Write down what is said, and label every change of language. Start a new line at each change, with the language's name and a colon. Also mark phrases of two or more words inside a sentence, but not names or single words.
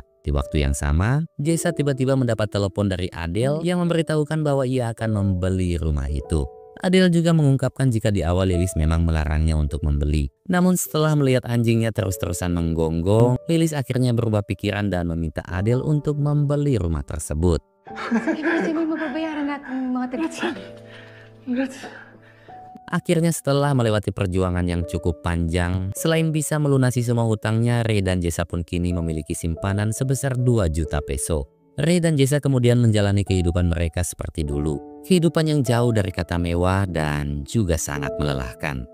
Indonesian: Di waktu yang sama, Jessa tiba-tiba mendapat telepon dari Adele yang memberitahukan bahwa ia akan membeli rumah itu. Adele juga mengungkapkan jika di awal Lilis memang melarangnya untuk membeli. Namun setelah melihat anjingnya terus-terusan menggonggong, Lilis akhirnya berubah pikiran dan meminta Adele untuk membeli rumah tersebut.
Filipino: Sige, kasi may mababayaran natin mga taga-sini.
Indonesian: Akhirnya setelah melewati perjuangan yang cukup panjang, selain bisa melunasi semua hutangnya, Ray dan Jessa pun kini memiliki simpanan sebesar 2 juta peso. Ray dan Jessa kemudian menjalani kehidupan mereka seperti dulu. Kehidupan yang jauh dari kata mewah dan juga sangat melelahkan.